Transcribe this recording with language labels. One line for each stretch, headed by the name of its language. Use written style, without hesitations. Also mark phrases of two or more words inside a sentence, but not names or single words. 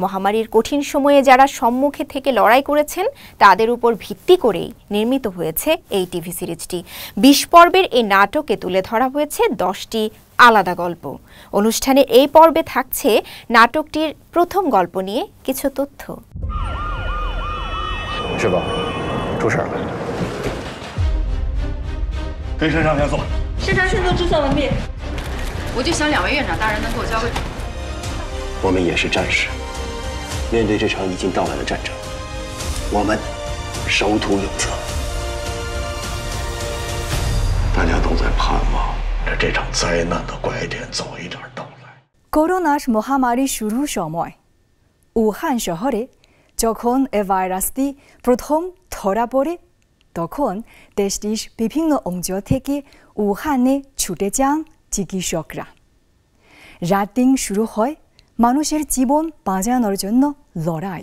Bangla: মহামারীর কঠিন সময়ে যারা সম্মুখে থেকে লড়াই করেছেন তাদের উপর ভিত্তি করেই নির্মিত হয়েছে এই টিভি সিরিজটি। ২০ পর্বের এই নাটকে তুলে ধরা হয়েছে 10টি আলাদা গল্প। অনুষ্ঠানের এই পর্বে থাকছে নাটকটির প্রথম গল্প নিয়ে কিছু তথ্য।
Chinese: 我们也是战士，面对这场已经到来的战争，我们守土有责。大家都在盼望着这场灾难的拐点早一点到来。
Bangla: করোনার মহামারী শুরুর সময় উহান শহরে যখন এ ভাইরাসটি প্রথম ধরা পড়ে তখন দেশটির বিভিন্ন অঞ্চল থেকে উহানে ছুটে যান চিকিৎসকরা। রাত-দিন শুরু হয় মানুষের জীবন বাঁচানোর জন্য লড়াই।